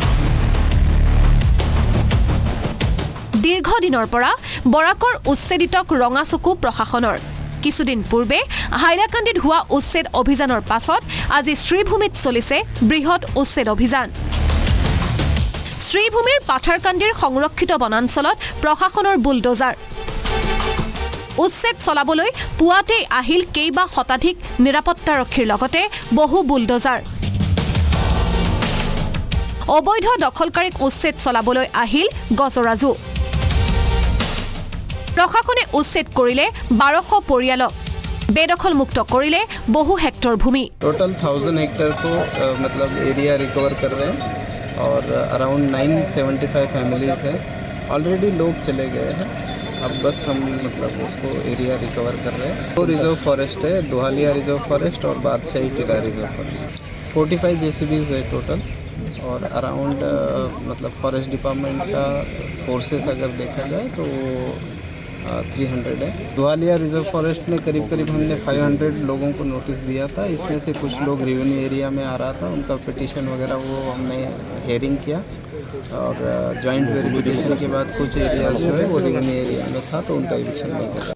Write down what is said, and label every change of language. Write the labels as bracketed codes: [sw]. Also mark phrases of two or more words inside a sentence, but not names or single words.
[as] দীৰ্ঘদিনৰ পৰা বৰাকৰ উচ্ছেদিতক ৰঙা চকু প্ৰশাসনৰ কিছুদিন পূৰ্বে হাইলাকান্দিত হোৱা উচ্ছেদ অভিযানৰ পাছত আজি শ্ৰীভূমিত চলিছে বৃহৎ উচ্ছেদ অভিযান শ্ৰীভূমিৰ পাথাৰকান্দিৰ সংৰক্ষিত বনাঞ্চলত প্ৰশাসনৰ বুলডোজাৰ উচ্ছেদ চলাবলৈ পুৱাতেই আহিল কেইবা শতাধিক নিৰাপত্তাৰক্ষীৰ লগতে বহু বুলডোজাৰ অবৈধ দখলকাৰীক উচ্ছেদ চলাবলৈ আহিল গজৰাজু প্ৰশাসনে উচ্ছেদ কৰিলে 1200 পৰিয়ালক বেদখল মুক্ত কৰিলে বহু হেক্টৰ ভূমি [hi] टोटल 1000 हेक्टेयर को मतलब [en] area recover [hi] कर रहे हैं और अराउंड 975 फैमिलीज है ऑलरेडी लोग चले गए हैं अब बस हम मतलब उसको एरिया रिकवर कर रहे हैं दो [en] reserve forest [hi] है दोहालिया रिजर्व फॉरेस्ट और बादशाही टीला रिजर्व फॉरेस्ट 45 जेसीबीज है टोटल और अराउंड मतलब [en] forest department [hi] का फोर्सेस अगर देखा जाए तो 300 है दोहालिया रिजर्व फॉरेस्ट में करीब हमने 500 लोगों को नोटिस दिया था इसमें से कुछ लोग [en] revenue area [hi] में आ रहा था उनका पिटीशन वगैरह वो हमने हेयरिंग किया और [en] joint verification [hi] के बाद कुछ एरियाज जो है वो [en] revenue area [hi] में था तो उनका इविक्शन नहीं किया